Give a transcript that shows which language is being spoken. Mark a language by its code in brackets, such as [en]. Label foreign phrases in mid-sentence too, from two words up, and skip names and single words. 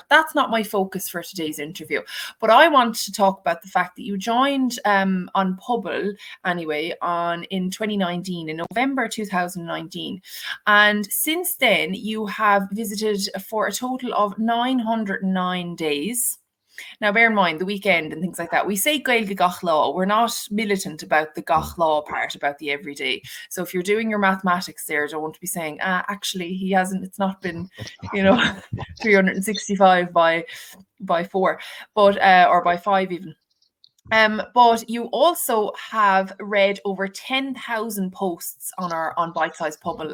[en] That's not my focus for today's interview. But I want to talk about the fact that you joined on Pobble, anyway, in 2019, in November 2019. And since then, you have visited for a total of 909 days. Now, bear in mind the weekend and things like that. We say [ga] Gaeilge gach lá. [en] We're not militant about the [ga] gach lá [en] part, about the everyday. So if you're doing your mathematics there, don't be saying, actually, he hasn't, it's not been, you know, 365 by 4, but or by 5 even. But you also have read over 10,000 posts on Bitesize Pobble.